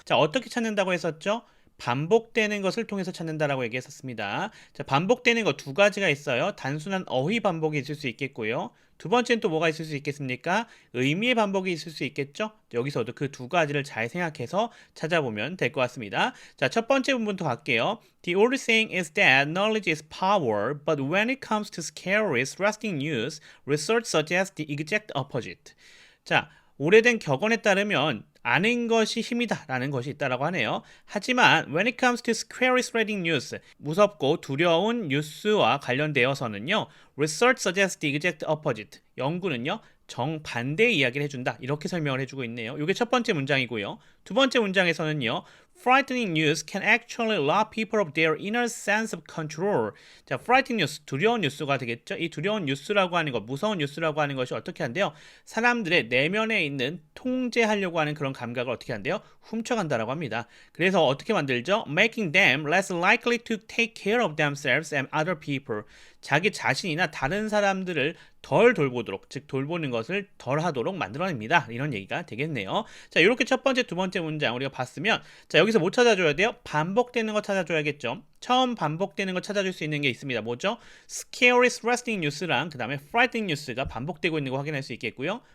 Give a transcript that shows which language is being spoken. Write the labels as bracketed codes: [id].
[ko] 자, 어떻게 찾는다고 했었죠? 반복되는 것을 통해서 찾는다라고 얘기했었습니다. 자, 반복되는 거 두 가지가 있어요. 단순한 어휘 반복이 있을 수 있겠고요. 두 번째는 또 뭐가 있을 수 있겠습니까? 의미의 반복이 있을 수 있겠죠? 여기서도 그 두 가지를 잘 생각해서 찾아보면 될 것 같습니다. 자, 첫 번째 부분부터 갈게요. [en] The old saying is that knowledge is power, but when it comes to scary, thrusting news, research suggests the exact opposite. [ko] 자, 오래된 격언에 따르면 아는 것이 힘이다 라는 것이 있다라고 하네요. 하지만 [en] when it comes to scary spreading news, [ko] 무섭고 두려운 뉴스와 관련되어서는요, [en] research suggests the exact opposite. [ko] 연구는요, 정반대의 이야기를 해준다. 이렇게 설명을 해주고 있네요. 이게 첫 번째 문장이고요. 두 번째 문장에서는요, [en] frightening news can actually rob people of their inner sense of control. [ko] 자, [en] frightening news, [ko] 두려운 뉴스가 되겠죠. 이 두려운 뉴스라고 하는 것, 무서운 뉴스라고 하는 것이 어떻게 한대요? 사람들의 내면에 있는 통제하려고 하는 그런 감각을 어떻게 한대요? 훔쳐간다라고 합니다. 그래서 어떻게 만들죠? [en] Making them less likely to take care of themselves and other people. [ko] 자기 자신이나 다른 사람들을 덜 돌보도록, 즉 돌보는 것을 덜 하도록 만들어냅니다. 이런 얘기가 되겠네요. 자, 이렇게 첫 번째, 두 번째 문장 우리가 봤으면, 자, 여기서 뭐 찾아줘야 돼요? 반복되는 거 찾아줘야겠죠. 처음 반복되는 거 찾아줄 수 있는 게 있습니다. 뭐죠? [en] Scary, thrusting news [ko] 랑 그 다음에 [en] frightening news [ko] 가 반복되고 있는 거 확인할 수 있겠고요.